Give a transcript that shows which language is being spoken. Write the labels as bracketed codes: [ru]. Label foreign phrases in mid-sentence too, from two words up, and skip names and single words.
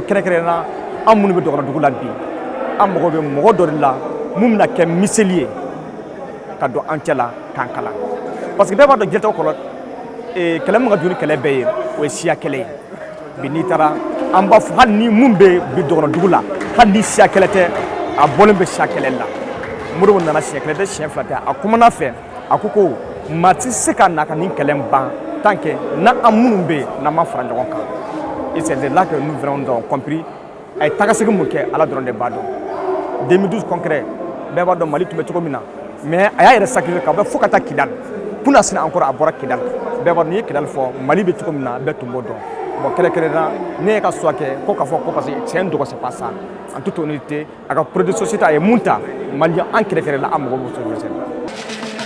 [bm] kɛrɛnkɛrɛnnenya an minnu bɛ dɔgɔnɔdugu la bi an mago bɛ mɔgɔ dɔ de la mun bɛna kɛ miseli ye ka don an cɛ la k'an kalan [fr] parce que [bm] bɛɛ b'a dɔn diɲɛlatigɛ kɔnɔ kɛlɛ min ka jugu ni kɛlɛ bɛɛ ye o ye siya kɛlɛ ye bi n'i taara an b'a fɔ hali ni mun bɛ bi dɔgɔnɔdugu la hali ni siya kɛlɛ tɛ a bɔlen bɛ siya kɛlɛ la Modibo nana siɲɛ kɛlɛ tɛ siɲɛ fila tɛ a kumana fɛ a ko maa tɛ se ka na ka nin kɛlɛ ban [fr] tant que [bm] n'an minnu bɛ yen n'an ma fara ɲɔgɔn kan [fr] et c'est là que nous avons compris [bm] a ye tagasegin mun kɛ Ala dɔrɔn de b'a dɔn 2012 concret bɛɛ b'a dɔn Mali tun bɛ cogo min na mais a y'a yɛrɛ sacrifier ka bɔ fo ka taa Kidal kuna sina encore a bɔra Kidal bɛɛ b'a dɔn n'i ye Kidal fɔ Mali bɛ cogo min na bɛɛ tun b'o dɔn bon kɛrɛnkɛrɛnnenya ne ye ka choix kɛ ko k'a fɔ ko [fr] parce que c'est un [bm] dɔgɔ [fr] c'est pas ça en toute honnêteté [bm] a ka [fr] projet de société [bm] a ye mun ta Maliyɛn an kɛrɛfɛla an mago b'o sɔrɔ